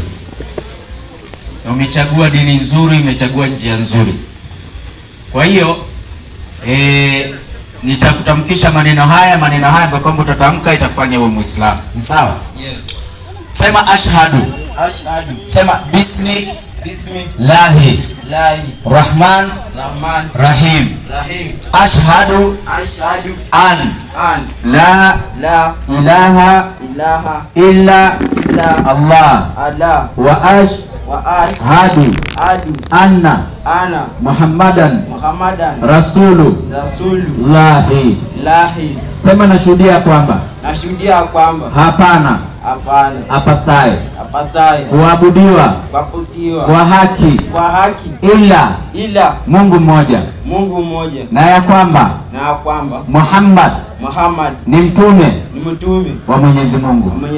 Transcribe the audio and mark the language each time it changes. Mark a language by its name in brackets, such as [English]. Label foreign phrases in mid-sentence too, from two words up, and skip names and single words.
[Swahili] Umechagua dini nzuri, umechagua njia nzuri. Kwa hiyo nitakutamkisha maneno haya ambayo kwamba utatamka itakufanya uwe Muislamu. Ni sawa? Yes. Sema ashhadu. Ashhadu. Sema [Arabic] بسم الله رحمن رحيم. أشهد أن لا إله إلا الله وأشهد أن محمدا رسول الله. [Swahili] Sema nashuhudia kwamba hapana apasaye kuabudiwa kwa haki ila Mungu mmoja, na ya kwamba Muhammad ni mtume wa Mwenyezi Mungu.